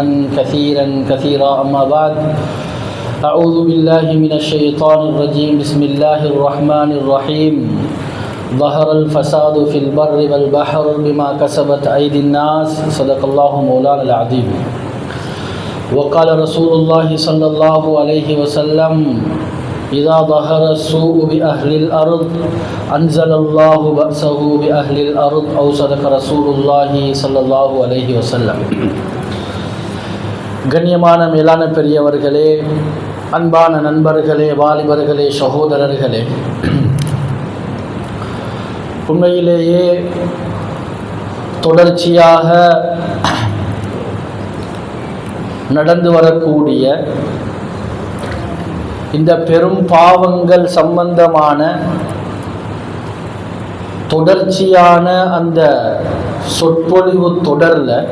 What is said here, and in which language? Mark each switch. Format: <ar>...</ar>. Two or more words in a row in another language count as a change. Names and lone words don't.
<ar>كثيرا أما بعد أعوذ بالله من الشيطان الرجيم بسم الله الرحمن الرحيم ظهر الفساد في البر والبحر بما كسبت أيدي الناس صدق الله مولانا العظيم وقال رسول الله صلى الله عليه وسلم إذا ظهر السوء بأهل الأرض أنزل الله بأسه بأهل الأرض أو صدق رسول الله صلى الله عليه وسلم</ar> <ta>கண்ணியமான மேலான பெரியவர்களே, அன்பான நண்பர்களே, வாலிபர்களே, சகோதரர்களே, உண்மையிலேயே தொடர்ச்சியாக நடந்து வரக்கூடிய இந்த பெரும் பாவங்கள் சம்பந்தமான தொடர்ச்சியான அந்த சொற்பொழிவு தொடர்ல</ta>